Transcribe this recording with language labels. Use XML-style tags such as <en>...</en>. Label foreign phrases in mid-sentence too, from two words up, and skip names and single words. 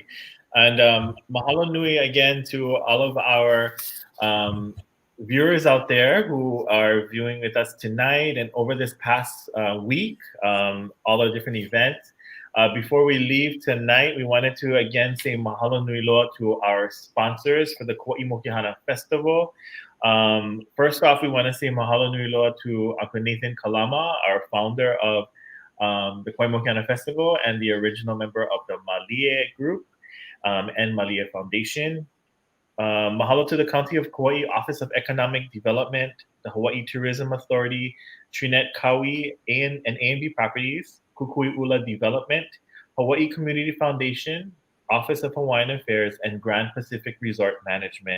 <en>And</en> <haw>mahalo nui</haw> <en>again to all of our viewers out there who are viewing with us tonight and over this past week, all our different events. Before we leave tonight, we wanted to again say</en> <haw>mahalo nui loa</haw> <en>to our sponsors for the Kauaʻi Mokihana Festival. First off, we want to say</en> <haw>mahalo nui loa</haw> <en>to Uncle Nathan Kalama, our founder of the Kauaʻi Mokihana Festival and the original member of the Mālie group and Mālie Foundation. Mahalo to the County of Kauaʻi Office of Economic Development, the Hawaii Tourism Authority, Trinette Kauaʻi and A&B Properties, Kukui'ula Development, Hawaii Community Foundation, Office of Hawaiian Affairs, and Grand Pacific Resort Management.</en>